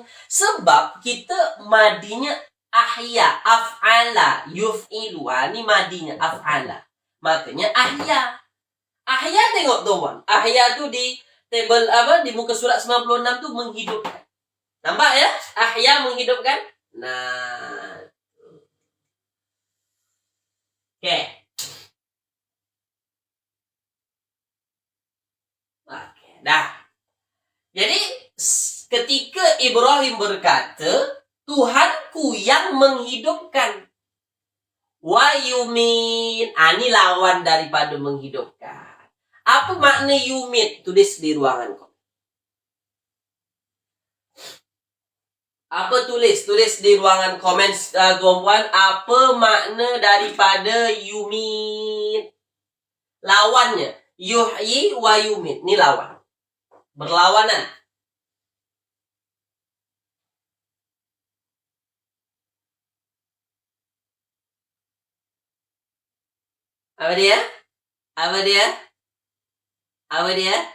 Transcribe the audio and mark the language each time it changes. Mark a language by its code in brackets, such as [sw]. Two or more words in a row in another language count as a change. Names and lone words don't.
[ms] Sebab kita madinya [ar] أحيا، أفعل، يفعل. [ms] Ini madinya af'ala. Makanya ahya. Ahya tengok tuan. Ahya tu di tabel apa di muka surat 96 tu menghidupkan. Nampak ya? Ahya menghidupkan. Nah. Oke. Oke, dah. Jadi ketika Ibrahim berkata, Tuhanku yang menghidupkan. [ar] ويمين. [ms] Ini lawan daripada menghidupkan. Apa makna yumit? Tulis di ruangan kau. Apa tulis? Tulis di ruangan komen tuan-tuan. Apa makna daripada yumit? lawannya. [ar] يحيي ويميت. [ms] Ini lawan. Berlawanan. Apa dia? Apa dia? Apa dia?